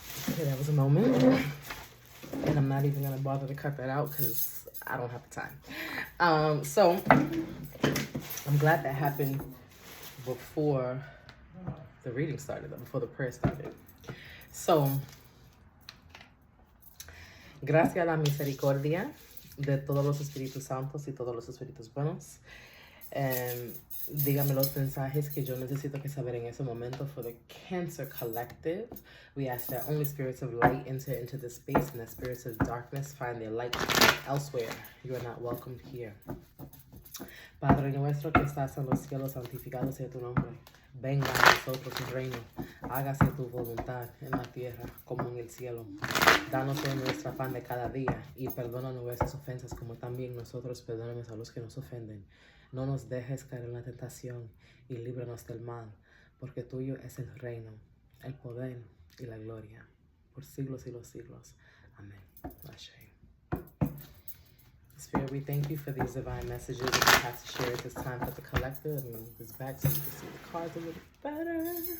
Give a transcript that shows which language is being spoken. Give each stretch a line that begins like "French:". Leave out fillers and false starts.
English: Okay, that was a moment. And I'm not even going to bother to cut that out because I don't have the time. So I'm glad that happened before the reading started, before the prayer started.
Spanish: So, gracias a la misericordia de todos los Espíritus Santos y todos los Espíritus Buenos, And dígame los mensajes que yo necesito que saber en ese momento
English: for the Cancer Collective. We ask that only spirits of light enter into this space and that spirits of darkness find their light elsewhere. You are not welcomed here.
Spanish: Padre nuestro que estás en los cielos, santificado sea tu nombre. Venga a nosotros tu reino. Hágase tu voluntad en la tierra como en el cielo. Danos hoy nuestra pan de cada día y perdona nuestras ofensas como también nosotros perdonamos a los que nos ofenden. No nos dejes caer en la tentación y líbranos del mal, porque tuyo es el reino, el poder y la gloria, por siglos y los siglos. Amén. Ashe.
English: Spirit, we thank you for these divine messages that we have to share at this time for the collective. I'm going to move this back so you can see the cards a little better.